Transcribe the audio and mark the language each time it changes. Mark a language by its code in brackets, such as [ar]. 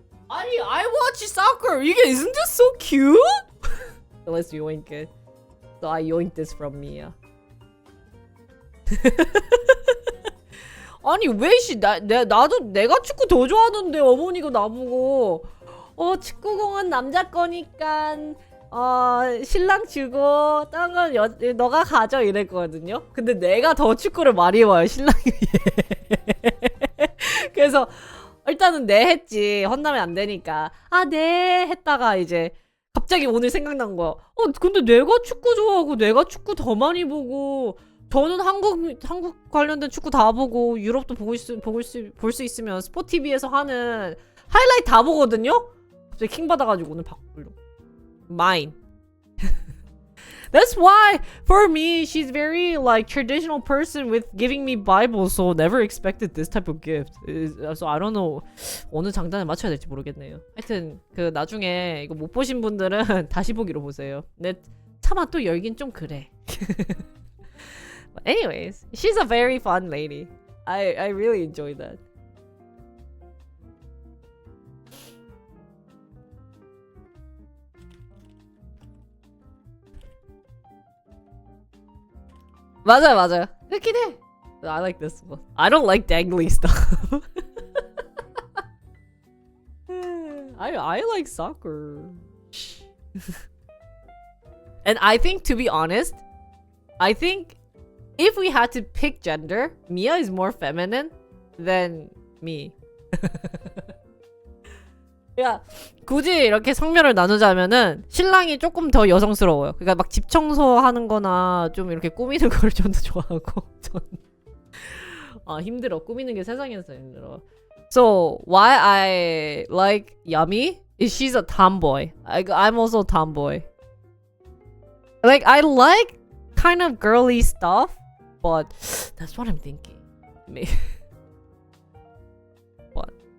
[en] 아니, I watch soccer. Isn't this so cute? So let's yoink it. So I yoinked this from Mia. [ko] 아니 나도 내가 축구 더 좋아하는데 어머니가 나보고 축구공은 남자 거니까 신랑 주고 딴 건 너가 가져 이랬거든요. 근데 내가 더 축구를 많이 봐요 신랑이. 그래서 일단은 네 했지. 혼나면 안 되니까. 네 했다가 이제 갑자기 오늘 생각난 거야. 근데 내가 축구 좋아하고 내가 축구 더 많이 보고 저는 한국 관련된 축구 다 보고 유럽도 볼 수 있으면 스포티비에서 하는 하이라이트 다 보거든요? 갑자기 킹 받아가지고 오늘 바꾸려고. [en] Mine. That's why for me she's very like traditional person with giving me Bible, so never expected this type of gift. So I don't know [ko] 어느 장단에 맞춰야 될지 모르겠네요. 하여튼 그 나중에 이거 못 보신 분들은 다시 보기로 보세요. 근데 차마 또 열긴 좀 그래. [en] But anyways, she's a very fun lady. I really enjoy that. [ko] 맞아요. 그렇긴 해. [en] I like this one. I don't like dangly stuff. I like soccer. And I think, to be honest, I think if we had to pick gender, Mia is more feminine than me. [ko] 야, 굳이 이렇게 성별을 나누자면은 신랑이 조금 더 여성스러워요. 그러니까 막 집 청소하는 거나 좀 이렇게 꾸미는 걸 좀 더 좋아하고 전 힘들어. 꾸미는 게 세상에서 힘들어. [en] So why I like Yummy is she's a tomboy. I'm also a tomboy. Like I like kind of girly stuff, but that's what I'm thinking. What?